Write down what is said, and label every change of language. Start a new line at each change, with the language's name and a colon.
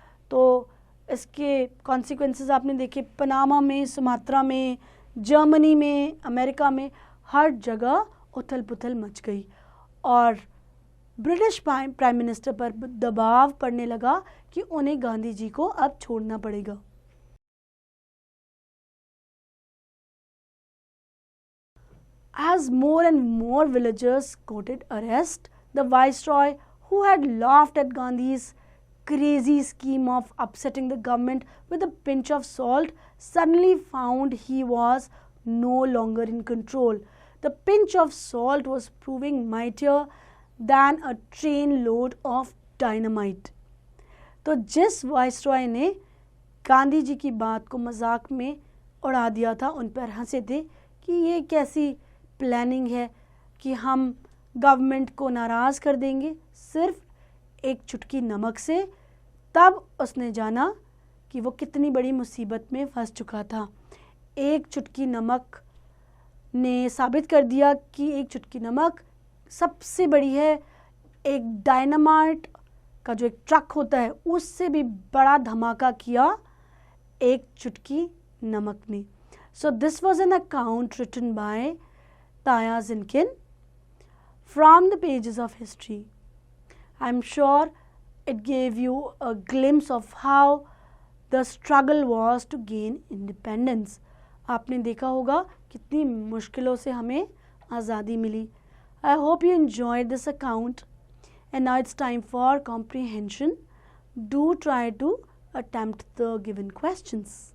Hindi: तो इसके कॉन्सिक्वेंसेस आपने देखे, पनामा में, सुमात्रा में, जर्मनी में, अमेरिका में, हर जगह उथल पुथल मच गई और ब्रिटिश प्राइम मिनिस्टर पर दबाव पड़ने लगा कि उन्हें गांधी जी को अब छोड़ना पड़ेगा।
English: As more and more villagers courted arrest, the viceroy, who had laughed at Gandhi's crazy scheme of upsetting the government with a pinch of salt, suddenly found he was no longer in control. The pinch of salt was proving mightier than a train load of dynamite.
Hindi: तो जिस viceroy ने गांधी जी की बात को मजाक में उड़ा दिया था, उन पर हंसे थे कि ये कैसी प्लानिंग है कि हम गवर्नमेंट को नाराज़ कर देंगे सिर्फ एक चुटकी नमक से, तब उसने जाना कि वो कितनी बड़ी मुसीबत में फंस चुका था। एक चुटकी नमक ने साबित कर दिया कि एक चुटकी नमक सबसे बड़ी है। एक डायनामाइट का जो एक ट्रक होता है उससे भी बड़ा धमाका किया एक चुटकी नमक ने।
English: So this was an account written by Taya Zinkin from the pages of history. I'm sure it gave you a glimpse of how the struggle was to gain independence.
Hindi: आपने देखा होगा कितनी मुश्किलों से हमें आज़ादी मिली.
English: I hope you enjoyed this account, and now it's time for comprehension. Do try to attempt the given questions.